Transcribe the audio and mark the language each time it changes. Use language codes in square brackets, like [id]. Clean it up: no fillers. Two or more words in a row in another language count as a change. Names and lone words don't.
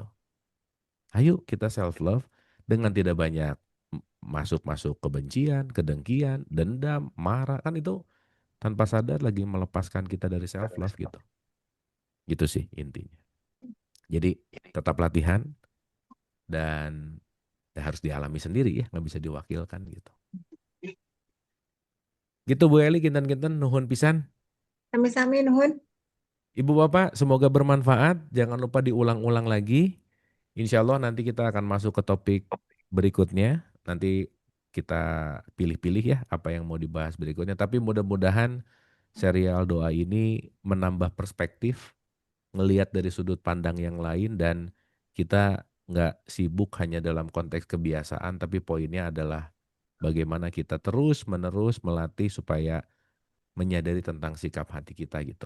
[id] Ayo kita [en] self love [id] dengan tidak banyak masuk-masuk kebencian, kedengkian, dendam, marah kan itu tanpa sadar lagi melepaskan kita dari [en] self love [id] gitu. Gitu sih intinya. Jadi tetap latihan dan harus dialami sendiri ya, nggak bisa diwakilkan gitu. [su] Gitu Bu Eli, kinten-kinten nuhun pisan. Sami-sami nuhun. [id] Ibu Bapak, semoga bermanfaat. Jangan lupa diulang-ulang lagi. Insya Allah nanti kita akan masuk ke topik berikutnya. Nanti kita pilih-pilih ya apa yang mau dibahas berikutnya. Tapi mudah-mudahan serial doa ini menambah perspektif, ngelihat dari sudut pandang yang lain dan kita nggak sibuk hanya dalam konteks kebiasaan, tapi poinnya adalah bagaimana kita terus-menerus melatih supaya menyadari tentang sikap hati kita gitu.